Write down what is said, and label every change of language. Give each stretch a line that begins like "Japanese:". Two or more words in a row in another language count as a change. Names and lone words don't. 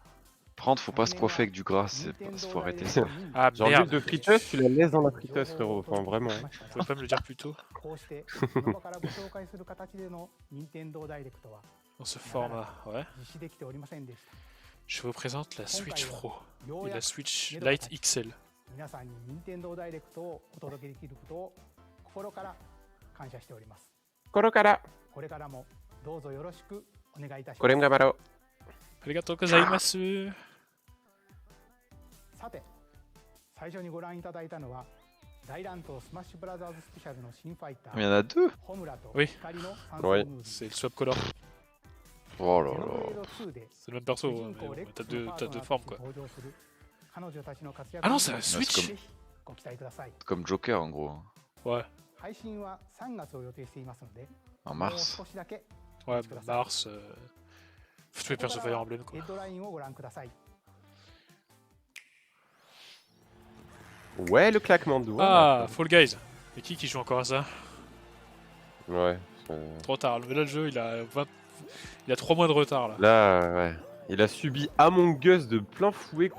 French: Prendre, faut pas se coiffer avec du gras, faut arrêter ça. Ah Genre merde, l'huile de friteuse, tu la laisses dans la friteuse, frérot. Enfin, vraiment. vous pouvez pas me le dire plus tôt dans ce format, ouais. Je vous présente la Switch Pro et la Switch Lite XL.
Japanese: 皆さんに任天堂ダイレクトをお届けできることを心から感謝しております。これからこれからもどうぞよろしくお願いいたしこれます。がバロ。ありがとうございます。さて、最初にご覧いただいたのは大乱闘スマッシュブラザーズスペシャルの新ファイタ
French: Mais il y
Japanese: ー
French: en a deux.
Japanese: ホムラと
French: Oui.
Japanese: 光の参
French: Oui.
Japanese: 戦ムービー
French: C'est le
English: swap color,
French: Oh là
Japanese: ゼノブレー
French: là.
Japanese: ド2で
French: c'est le même perso,
Japanese: 主
French: hein,
Japanese: 人公
French: mais
Japanese: レッ
French: bon,
Japanese: ク
French: t'as
Japanese: スの
French: deux,
Japanese: パー
French: t'as
Japanese: ト
French: deux
Japanese: ナー
French: formes
Japanese: と
French: quoi.
Japanese: して登場する彼女たちの活躍
French: Ah non,
Japanese: に
French: c'est la
Japanese: ぜ
French: Switch.
Japanese: ひご期待ください。
French: C'est comme Joker en gros. Ouais,
Japanese: 配信は3月を予定していますので、
French: En
Japanese: もう
French: mars.
Japanese: 少しだけ
French: ouais, Mars. Tous les persos Fire Emblem
Japanese: ヘ
French: quoi.
Japanese: ッドラインをご覧ください。
French: Ouais, le claquement de doigts. Ah, Fall Guys. Et qui joue encore à ça? Ouais. Trop tard. Mais là, le jeu, il a 3 mois de retard là. Là, ouais. Il a subi Among Us de plein fouet, gros.